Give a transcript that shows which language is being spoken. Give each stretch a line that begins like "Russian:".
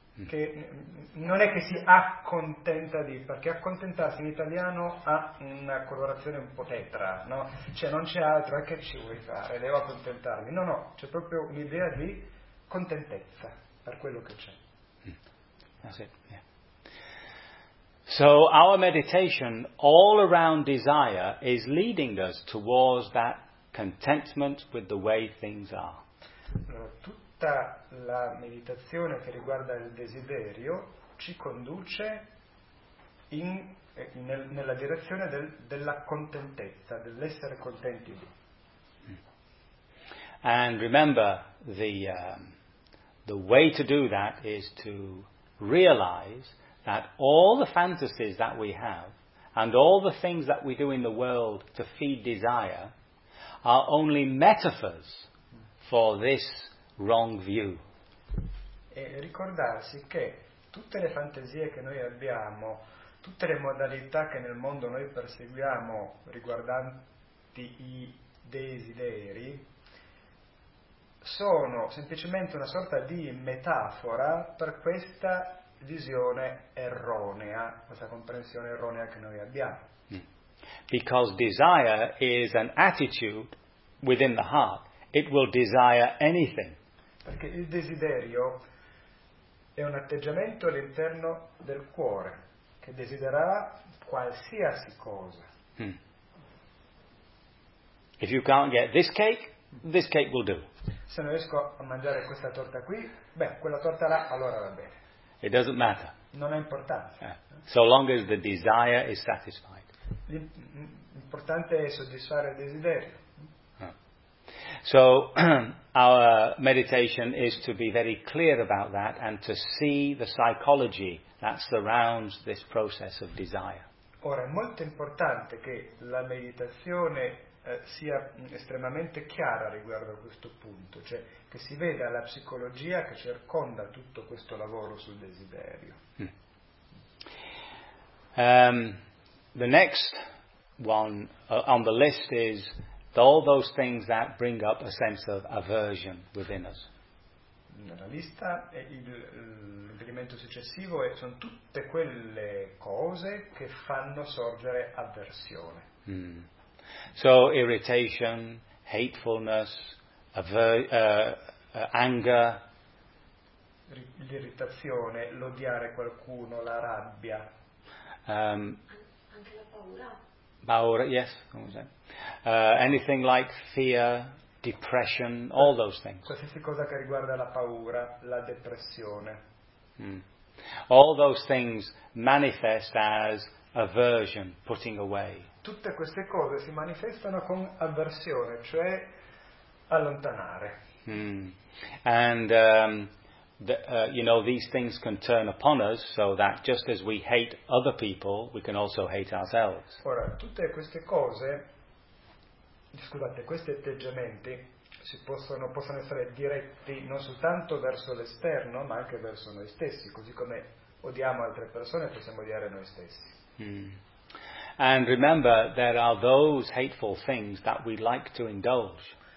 Italian: Che non è che si accontenta di, perché accontentarsi in italiano ha una colorazione un po' tetra, no? Cioè non c'è altro, che ci vuoi fare, devo accontentarmi. No, c'è proprio un'idea di contentezza per quello che c'è.
English: That's it. Yeah. So our meditation all around desire is leading us towards that contentment with the way things are.
Italian: Tutta la meditazione che riguarda il desiderio ci conduce nella direzione della contentezza, dell'essere contenti.
English: And remember, the way to do that is to realize that all the fantasies that we have and all the things that we do in the world to feed desire are only metaphors for this wrong view.
Italian: E ricordarsi che tutte le fantasie che noi abbiamo, tutte le modalità che nel mondo noi perseguiamo riguardanti i desideri sono semplicemente una sorta di metafora per questa visione erronea, questa comprensione erronea che noi abbiamo.
English: Because desire is an attitude within the heart. It will desire anything.
Italian: Perché il desiderio è un atteggiamento all'interno del cuore che desidererà qualsiasi cosa.
English: If you can't get this cake will do.
Italian: Se non riesco a mangiare questa torta qui, quella torta là, allora va bene.
English: It doesn't matter.
Italian: Non è importante. Yeah.
English: So long as the desire is satisfied.
Italian: L'importante è soddisfare il desiderio.
English: Yeah. So our meditation is to be very clear about that and to see the psychology that surrounds this process of desire.
Italian: Ora è molto importante che la meditazione sia estremamente chiara riguardo a questo punto, cioè che si veda la psicologia che circonda tutto questo lavoro sul desiderio.
English: The next one on the list is all those things that bring up a sense of aversion within us.
Italian: Nella lista l'elemento successivo sono tutte quelle cose che fanno sorgere avversione.
English: So irritation, hatefulness, anger.
Italian: L'irritazione, l'odiare qualcuno, la rabbia. Anche la paura.
English: Paura, yes. What was that? Anything like fear, depression, all those things.
Italian: Qualsiasi cosa che riguarda la paura, la depressione.
English: All those things manifest as aversion, putting away.
Italian: Tutte queste cose si manifestano con avversione, cioè allontanare.
English: And these things can turn upon us so that just as we hate other people, we can also hate ourselves.
Italian: Ora, tutte queste cose, questi atteggiamenti possono essere diretti non soltanto verso l'esterno, ma anche verso noi stessi, così come odiamo altre persone, possiamo odiare noi stessi.
English: And remember, there are those hateful things that we like to indulge.